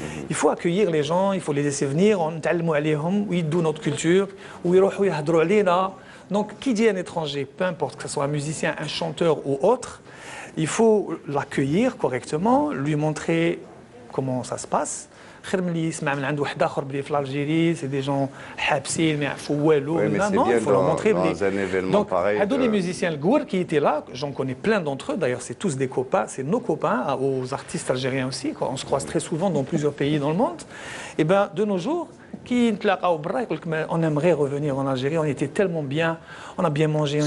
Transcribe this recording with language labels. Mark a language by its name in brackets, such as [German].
[French] Il faut accueillir les gens, il faut les laisser venir, on [Arabic] نتعلموا عليهم, ويدوا [French] notre culture, [Arabic] ويروحوا يهضروا علينا. [French] Donc, qui dit un étranger, peu importe que ce soit un musicien, un chanteur ou autre, il faut l'accueillir correctement, lui montrer comment ça se passe. [Arabic] خير من اللي يسمع من عند واحد اخر بلي في الجيري سي دي جون حابسين ما يعرفوا والو. [French] Oui, mais c'est Non, bien il faut leur montrer dans un événement Donc, pareil. [Arabic] هادو [French] les musiciens [Arabic] الكور [French] qui étaient là, j'en connais plein d'entre eux, d'ailleurs c'est tous des copains, c'est nos copains, aux artistes algériens aussi, quoi. On se croise très souvent dans plusieurs pays dans le monde. Et bien de nos jours, qui [Arabic] نتلاقاو برا يقول لك [French] on aimerait revenir en Algérie, on était tellement bien, on a bien mangé, on